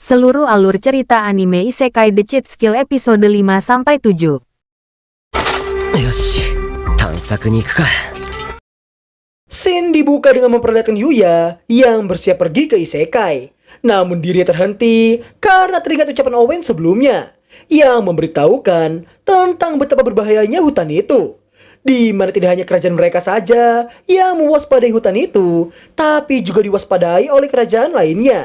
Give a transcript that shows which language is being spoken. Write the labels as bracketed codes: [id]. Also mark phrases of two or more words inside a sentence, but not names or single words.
[id] Seluruh alur cerita anime Isekai The Cheat Skill episode 5-7. [ja] よし、探索に行くか。 [id] Scene dibuka dengan memperlihatkan Yuya yang bersiap pergi ke Isekai. Namun dirinya terhenti karena teringat ucapan Owen sebelumnya yang memberitahukan tentang betapa berbahayanya hutan itu. Di mana tidak hanya kerajaan mereka saja yang mewaspadai hutan itu, tapi juga diwaspadai oleh kerajaan lainnya.